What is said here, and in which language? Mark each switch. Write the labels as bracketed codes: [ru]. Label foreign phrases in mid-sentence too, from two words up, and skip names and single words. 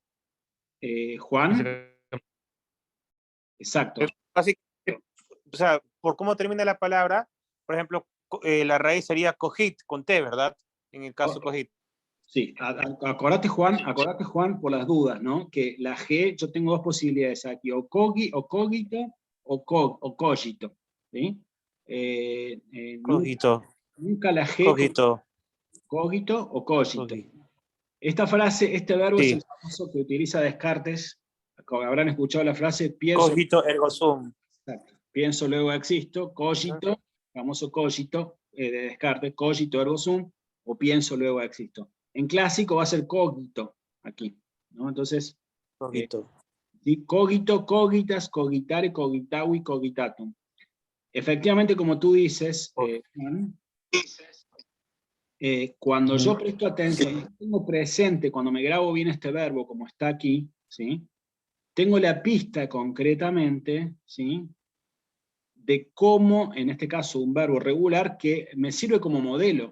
[es] Juan, exacto. Así, o sea, por cómo termina la palabra, por ejemplo, la raíz sería cogit, con T, ¿verdad? En el caso cogit. Sí, acordate Juan, por las dudas, ¿no? Que la G, yo tengo dos posibilidades aquí, o cogito, o cogito, ¿sí? Cogito, Nunca la G cogito. cogito o cogito. Cogito. Esta frase, este verbo es Sí. el famoso que utiliza Descartes, habrán escuchado la frase, pienso, [la] Cogito ergo sum. [es] exacto, pienso luego existo, cogito, famoso cogito de Descartes, [la] cogito ergo sum, [es] o pienso luego existo. En clásico va a ser cogito, aquí, ¿no? Entonces, Cogito. ¿sí? [la] Cogito, cogitas, cogitare, cogitavi, cogitatum. [es] Efectivamente, como tú dices, Juan, cuando yo presto atención, tengo presente, cuando me grabo bien este verbo, como está aquí, ¿sí? Tengo la pista concretamente, ¿sí? De cómo, en este caso, un verbo regular que me sirve como modelo.